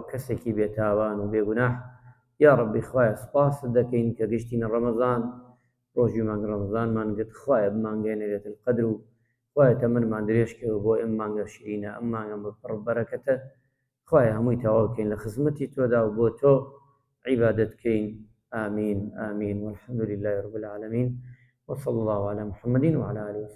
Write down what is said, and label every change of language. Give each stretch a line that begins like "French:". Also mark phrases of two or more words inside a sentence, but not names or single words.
Central Kurdish: کەسێکی بێتاوان و بێگوناح
Arabic: یا ڕەبی
Central Kurdish: خوایە سوپاست دەکەین کە گەشتینە ڕەمەزان ڕۆژی مانگ ڕەمەزانمان گرت خوایە بمانگەێنە
Arabic: لێتە القەدر
Central Kurdish: و خوایە تەمەنمان درێژکەوە بۆ ئەم مانگە شیرینە ئەم مانگە پڕ بەرەکەتە خوایە هەمووی تەواو بکەین لە خزمەتی تۆدا و بۆ تۆ عیبادەت بکەین
Arabic: آمین آمین والحمد لله رب العالمين وصلى الله على محمد وعلى آله وسلم